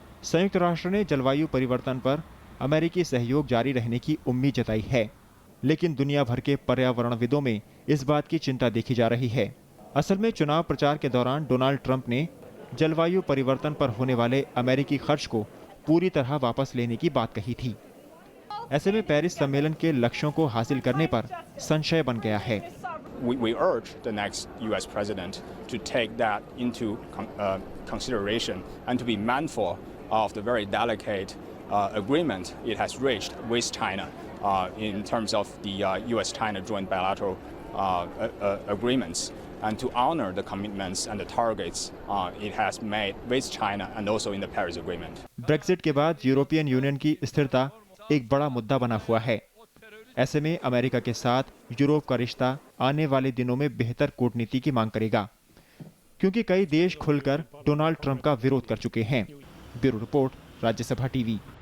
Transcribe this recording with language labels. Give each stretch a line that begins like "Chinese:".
Hindi: संयुक्त राष्ट्र ने जलवायु परिवर्तन पर अमेरिकी सहयोग जारी रहने की उम्मीद जताई है, लेकिन दुनिया भर के पर्यावरणविदों में इस बात की चिंता देखी जा रही है। असल में चुनाव प्रचार के दौरान डोनाल्ड ट्रंप ने जलवायु परिवर्तन पर होने वाले अमेरिकी खर्च को पूरी तरह वापस लेने की बात कही थी। ऐसे में पेरिस सम्मेलन के लक्ष्यों को हासिल करने पर संशय बन गया है।
English: We urge the next U.S. president to take that into consideration and to be mindful of the very delicate agreement it has reached with China in terms of the U.S.-China joint bilateral agreements, and to honor the commitments and the targets it has made with China and also in the Paris Agreement.
Hindi: Brexit के बाद European union की स्थिरता एक बड़ा मुद्दा बना हुआ है। ऐसे में अमेरिका के साथ यूरोप का रिश्ता आने वाले दिनों में बेहतर कूटनीति की मांग करेगा, क्योंकि कई देश खुलकर डोनाल्ड ट्रंप का विरोध कर चुके हैं। Bureau report, Rajya Sabha TV.